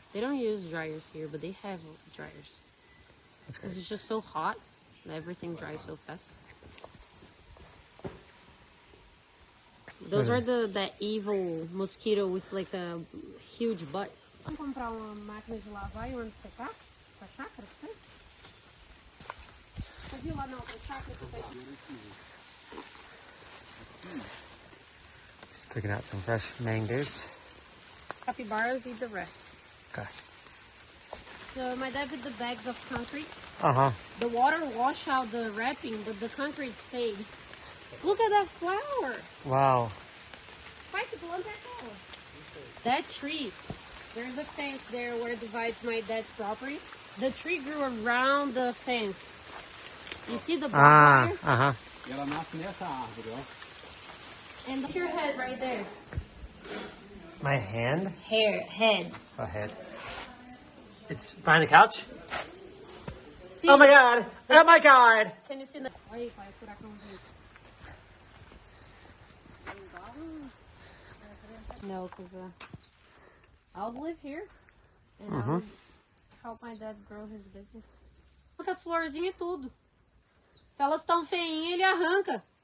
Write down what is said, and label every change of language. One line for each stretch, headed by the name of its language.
English: They don't use dryers here, but they have dryers. That's good. Because it's just so hot and everything dries so fast. Those are that evil mosquito with like a huge butt.
Portuguese: Vamos comprar uma máquina de lavar e onde secar? Pra chácara? Você viu lá na outra chácara?
English: Just picking out some fresh mangoes. Capybaras eat the rest. Okay. So my dad did the bags of concrete. Uh-huh. The water washed out the wrapping, but the concrete stayed. Look at that flower. Wow.
Portuguese: Pai, que planta é aquela?
English: That tree. There's a fence there where it divides my dad's property. The tree grew around the fence. You see the barbed wire? Uh-huh.
Portuguese: E ela nasce nessa árvore, ó.
English: And look your head right there. My hand? Head. Oh, head. It's behind the couch? See? Oh my god! Oh my god! Can you see the...
Portuguese: Aí, pai, furacãozinho.
English: No, because I'll live here and I'll help my dad grow his business. Look
Portuguese: as florzinhas e tudo. Se elas estão feinhas, ele arranca.